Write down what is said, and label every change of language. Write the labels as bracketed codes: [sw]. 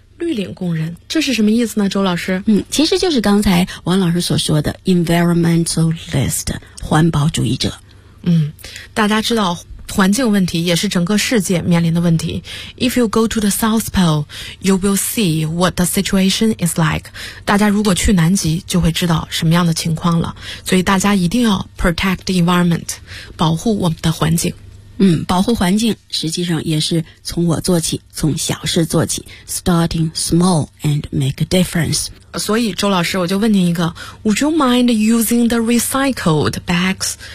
[zh] 绿领工人，这是什么意思呢，周老师？其实就是刚才王老师所说的 environmentalist， 环保主义者。大家知道环境问题也是整个世界面临的问题。 [en] If you go to the South Pole, you will see what the situation is like. [zh] 大家如果去南极就会知道什么样的情况了。所以大家一定要 [en] protect the environment， [zh] 保护我们的环境。保护环境实际上也是从我做起，从小事做起， [en] starting small and make a difference。 [zh] 所以周老师我就问您一个， [en] Would you mind using the recycled bags？